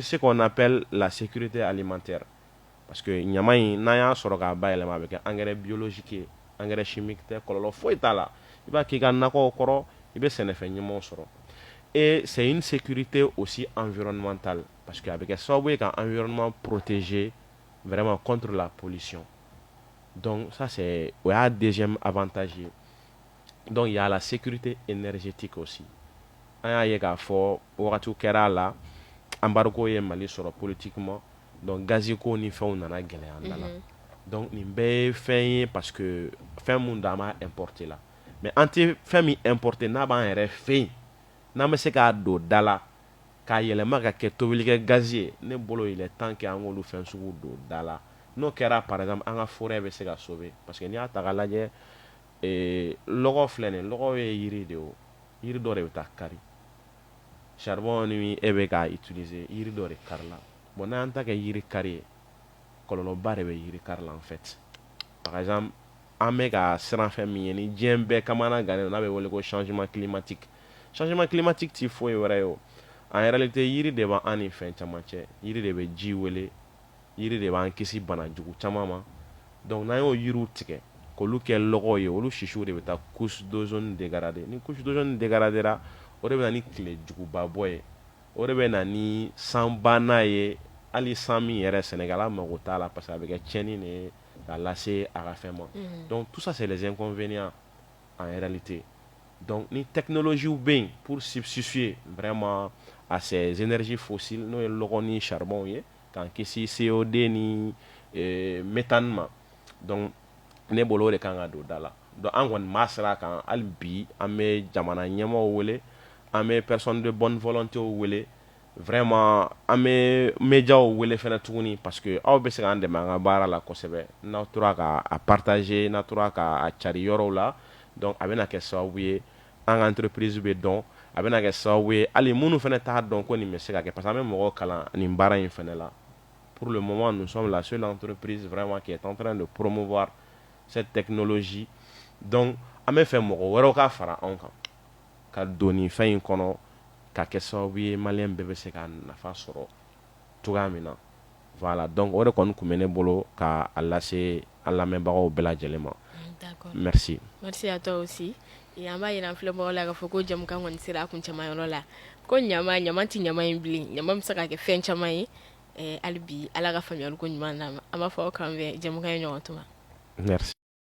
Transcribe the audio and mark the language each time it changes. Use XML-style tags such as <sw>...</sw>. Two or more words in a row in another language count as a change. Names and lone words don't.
<fr>ce qu'on appelle la sécurité alimentaire parce que</fr> <bm>ɲama in n'an y'a sɔrɔ k'a bayɛlɛma a bɛ kɛ</bm> <fr>engrais biologique</fr> <bm>ye</bm> <fr>engrais chimique</fr> <bm>tɛ kɔlɔlɔ foyi t'a la i b'a k'i ka nakɔw kɔrɔ i bɛ sɛnɛfɛn ɲumanw sɔrɔ</bm> <fr>et c'est une sécurité aussi environnementale parce que</fr> <bm>a bɛ kɛ sababu ye ka</bm> <fr>environnement protéger vraiment contre la pollution donc ça c'est</fr> <bm>o y'a</bm> <fr>deuxième avantage ye donc il y a la sécurité énergétique aussi</fr> <bm>an y'a ye k'a fɔ wagatiw kɛra a la embargo ye Mali sɔrɔ</bm> <fr>politiquement donc</fr> <bm>gazi ko ni fɛnw nana gɛlɛya an da la donc nin bɛɛ ye fɛn ye</bm> <fr>parce que</fr> <bm>fɛn mun d'an b'a importer la mais an tɛ fɛn min importer n'a b'an yɛrɛ fɛ yen n'an bɛ se k'a don da la k'a yɛlɛma ka kɛ tobilikɛ gazi ye ne bolo</bm> <fr>il est temps que</fr> <bm>an k'olu fɛn sugu don da la n'o kɛra</bm> <fr>par exemple</fr> <bm>an ka forêt bɛ se ka</bm> <fr>sauver parce que</fr> <bm>n'i y'a ta k'a lajɛ lɔgɔ filɛ nin lɔgɔ ye yiri de ye o yiri dɔ de bɛ taa kari charbon ni e bɛ k'a utiliser yiri dɔ de kari la bon n'an ta kɛ yiri kari ye kɔlɔlɔba de bɛ yiri kari la</bm> <fr>en fait par exemple</fr> <bm>an bɛ ka siran fɛn min ye ni diɲɛ bɛɛ kamana gannen n'a bɛ wele ko</bm> <fr>changement climatique</fr> <bm>ti foyi wɛrɛ ye o</bm> <fr>en réalité</fr> <bm>yiri de b'an ni fɛn caman cɛ yiri de bɛ ji wele yiri de b'an kisi bana jugu caman ma donc n'an y'o yiriw tigɛ k'olu kɛ lɔgɔ ye olu sisiw de bɛ taa</bm> <fr>couche d'ozone dégrader</fr> <bm>ni</bm> <fr>couche d'ozone dégradera</fr> <bm>o de bɛ na ni tile juguba bɔ ye o de bɛ na ni sanbana ye hali san min yɛrɛ Sénégal mago t'a la</bm> <fr>parce que</fr> <bm>a bɛ kɛ tiɲɛni de ye k'a lase a ka fɛn ma</bm> <fr>donc tout ça c'est les inconvénients en réalité donc</fr> <bm>ni technologie bɛ yen</bm> <fr>pour substituer vraiment à ces énergies fossiles</fr> <bm>n'o ye lɔgɔ ni charbon ye k'an kisi CO2 ni méthane ma donc ne bolo o de kan ka don da la donc an kɔni b'a sira kan hali bi an bɛ jamana ɲɛmaaw wele an bɛ</bm> <fr>personne de bonne volonté</fr> <bm>wele vraiment an bɛ médiaw wele fɛnɛ tuguni parce que aw bɛ se k'an dɛmɛ an ka baara la kosɛbɛ n'aw tora ka a partager n'a tora ka a cari yɔrɔw la donc a bɛna kɛ sababu ye an ka entreprise bɛ dɔn a bɛna kɛ sababu ye hali minnu fɛnɛ t'a dɔn ko nin bɛ se ka kɛ</bm> <fr>parce que</fr> <bm>an bɛ mɔgɔw kalan nin baara in fɛnɛ la</bm> <fr>pour le moment nous sommes la seule entreprise vraiment qui est en train de promouvoir cette technologie donc</fr> <bm>an bɛ fɛ mɔgɔ wɛrɛw ka fara anw kan ka don nin fɛn in kɔnɔ ka kɛ sababu ye maliyɛn bɛɛ bɛ se ka nafa sɔrɔ cogoya min na</bm> <fr>voilà donc</fr> <bm>o de kɔni tun bɛ ne bolo ka a lase an lamɛnbagaw bɛɛ lajɛlen ma merci</bm> <fr>à toi aussi</fr> <bm>an b'a yira an filɛbagaw la k'a fɔ ko jamukan kɔni sera a kuncɛma yɔrɔ la ko ɲama tɛ ɲama in bilen ɲama bɛ se ka kɛ fɛn caman ye hali bi ala ka faamuyaliko ɲuman d'an ma an b'a fɔ aw k'an bɛn jamukan ye ɲɔgɔn tuma merci</bm>